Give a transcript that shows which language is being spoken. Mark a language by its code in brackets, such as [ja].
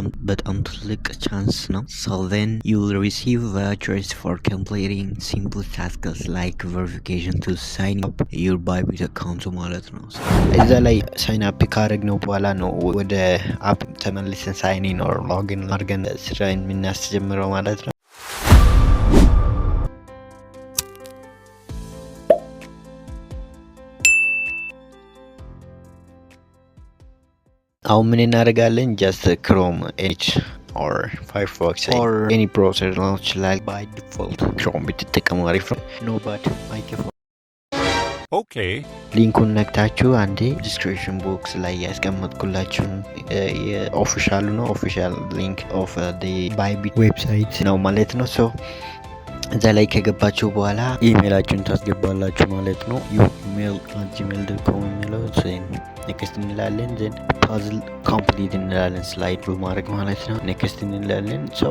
[am] በጣም ትልቅ ቻንስ ነው። [en] then you will receive vouchers for completing simple tasks like verification to sign up your Bybit account [am] ማለት ነው። እዛ ላይ ሳይን አፕ ካደረግነው በኋላ ነው ወደ አፕ ተመልሰን ሳይን ኢን ኦር ሎጊን አድርገን ስራ የምናስጀምረው ማለት ነው። አሁን ምን እናደርጋለን? [en] ጀስት ክሮም ኤጅ or Firefox or any browser [am] ነው ይችላል። [en] by default ክሮም [am] ብትጠቀሙ አሪፍ ነው። [en] no but by default okay [am] ሊንኩን ነክታችሁ አንዴ ዲስክሪፕሽን ቦክስ ላይ ያስቀመጥኩላችሁን የኦፊሻሉ ነው [en] ኦፊሻል ሊንክ ኦፍ the ባይቢት ዌብሳይት [am] ነው ማለት ነው። እዛ ላይ ከገባችሁ በኋላ ኢሜይላችሁን ታስገባላችሁ ማለት ነው። gmail.com የሚለው ኔክስት እንላለን። [en] ዘን ፓዝል ኮምፕሊት [am] እንላለን። ስላይድ በማድረግ ማለት ነው። ኔክስት እንላለን።